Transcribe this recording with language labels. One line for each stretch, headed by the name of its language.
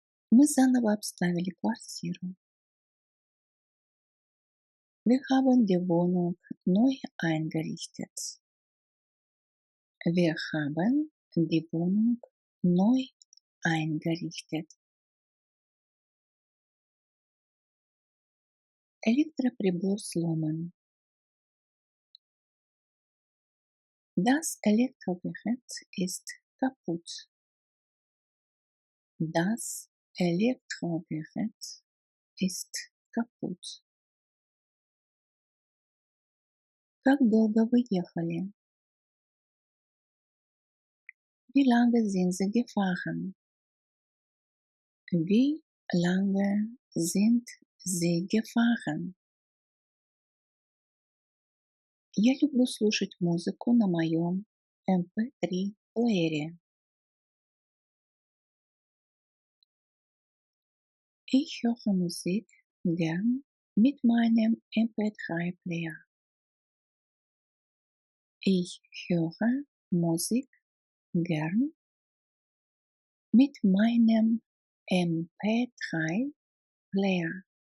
Russian: Мы заново обставили квартиру.
German: Wir haben die Wohnung neu eingerichtet. Wir haben die Wohnung neu eingerichtet.
Russian: Электроприбор сломан.
German: Das Elektrogerät ist kaputt. Das Elektrogerät ist kaputt.
Russian: Как долго вы ехали?
German: Wie lange sind Sie gefahren? Wie lange sind Sie gefahren?
Russian: Я люблю слушать музыку на моем MP3-плеере.
German: Ich höre Musik gern mit meinem MP3-Player. Ich höre Musik gern mit meinem MP3-Player.